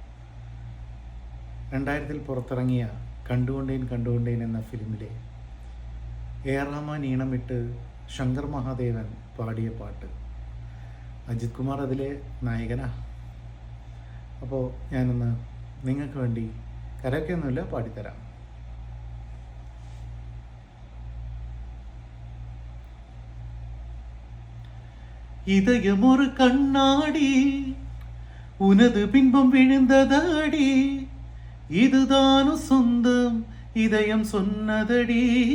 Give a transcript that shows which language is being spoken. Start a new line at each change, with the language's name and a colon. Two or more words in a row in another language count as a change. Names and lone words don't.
Malayalam: 2000 പുറത്തിറങ്ങിയ കണ്ടുകൊണ്ടേൻ എന്ന ഫിലിമിലെ എ.ആർ. റഹ്മാൻ ഈണമിട്ട് ശങ്കർ മഹാദേവൻ പാടിയ പാട്ട്. അജിത് കുമാർ അതിലെ നായകനാ. അപ്പോൾ ഞാനൊന്ന് നിങ്ങൾക്ക് വേണ്ടി കരയൊക്കെയൊന്നുമില്ല, പാടിത്തരാം.
Tamil: இதயம் ஒரு கண்ணாடி, உனது பின்பம் விழுந்ததடி, இதுதானும் சொந்தம் இதயம் சொன்னதடி.